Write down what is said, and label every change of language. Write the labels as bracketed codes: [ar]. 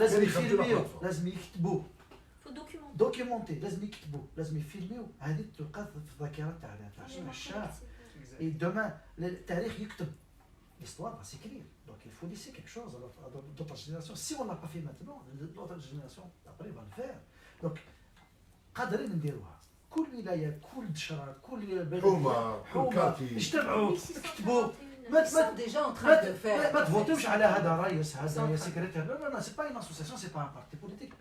[ar] لازم يفيلميو، لازم يكتبوا. [fr] دوكيومونتي [ar] لازم يكتبوا، لازم يفيلميو. هذه تبقى في الذاكرة تاع الشعب. [fr] Et demain, [ar] التاريخ يكتب. [fr] L'histoire va s'écrire. Donc il faut laisser quelque chose à d'autres générations. Si on ne l'a pas fait maintenant, l'autre génération après va le faire. [ar] Donc قادرين نديروها. كل ولاية، كل دشرة، كل بلد حومة اجتمعوا يكتبوا. [fr] Ils sont déjà en train de le faire. [ar] ما تفوتوش على هذا رئيس هذا سكرتير. [fr] لا سي با une association, c'est pas un parti politique.